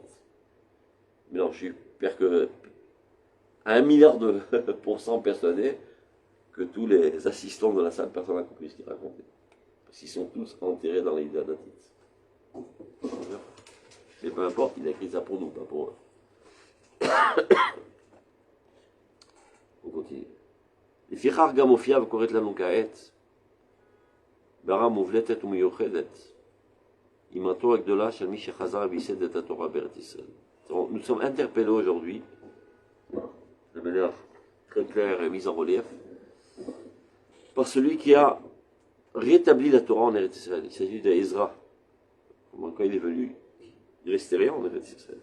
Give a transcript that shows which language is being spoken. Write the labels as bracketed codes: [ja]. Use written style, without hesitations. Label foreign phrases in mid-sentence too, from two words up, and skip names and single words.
[fr] Mais non, je suis que à 1 milliard de % persuadé que tous les assistants de la salle, personne n'a compris ce qu'il racontait. Parce qu'ils sont tous enterrés dans l'idée d'Atit. Mais peu importe, il a écrit ça pour nous, pas pour eux. On continue. [he] לפיכך גם מופיעה וקוראת לנו כעת ברמה מובלטת ומיוחדת אמרתו הגדולה של מי שחזר וייסד את התורה בארץ ישראל. [fr] Nous sommes interpellés aujourd'hui, de manière très claire et mise en relief, par celui qui a rétabli la Torah en Eretz Israël. Il s'agit d'Ezra. Quand il est venu, il restait rien en Eretz Israël.